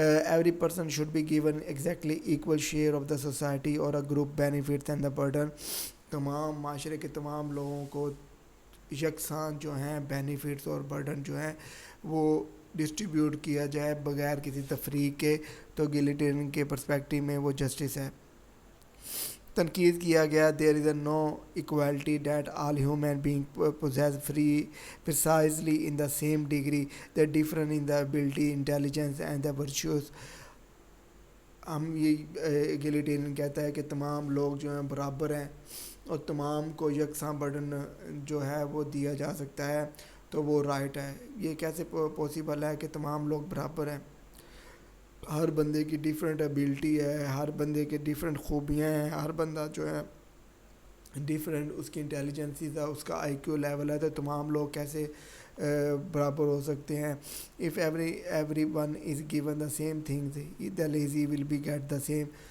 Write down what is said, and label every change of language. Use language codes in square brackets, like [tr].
[en] Every person should be given exactly equal share of the society or a group benefits and the burden. [ur] تمام معاشرے کے تمام لوگوں کو یکساں جو ہیں بینیفٹس اور برڈن جو ہیں وہ ڈسٹریبیوٹ کیا جائے بغیر کسی تفریق کے. تو ایگیلیٹیرین کے پرسپیکٹیو میں وہ جسٹس ہے. تنقید کیا گیا [en] there is a no equality that all human beings possess precisely in the same degree. They differ in the ability, intelligence and the virtues. [ur] ہم یہ ایگیلیٹیرین کہتا ہے کہ تمام لوگ جو ہیں برابر ہیں اور تمام کو یکساں برڈن جو ہے وہ دیا جا سکتا ہے, تو وہ رائٹ ہے. یہ کیسے پاسبل ہے کہ تمام لوگ برابر ہیں؟ ہر بندے کی ڈیفرنٹ ایبلٹی ہے, ہر بندے کے ڈیفرنٹ خوبیاں ہیں, ہر بندہ جو ہے ڈیفرنٹ اس کی انٹیلیجنسیز ہے, اس کا آئی کیو لیول ہے, تو تمام لوگ کیسے برابر ہو سکتے ہیں؟ [en] if everyone is given the same things the lazy will be get the same.